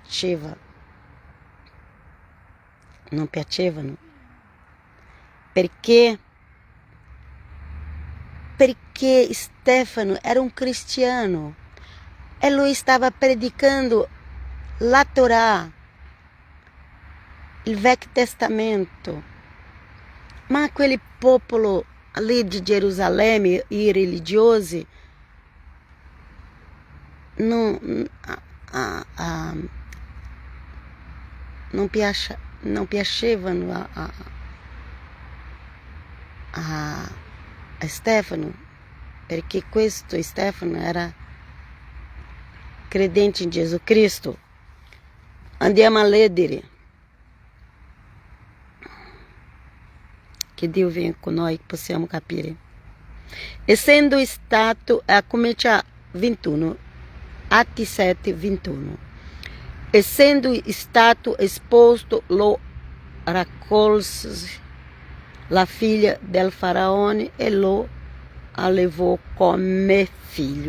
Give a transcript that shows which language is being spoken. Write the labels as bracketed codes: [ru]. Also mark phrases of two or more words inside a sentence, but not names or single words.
[it] piacevano, perché Stefano era un cristiano e lui stava predicando la Torah, il Vecchio Testamento. [pt] Ma aquele popolo ali de Jerusalém, [it] e religiosi, não piacevano a Stefano, perché questo Stefano era credente in Gesù Cristo. Andiamo a leggere. [pt] Que Deus venha com nós, que possamos capire. [it] Essendo stato, comincia 21, Atti 7, 21. Essendo stato esposto, lo raccolse la figlia del faraone e lo allevò come figlio.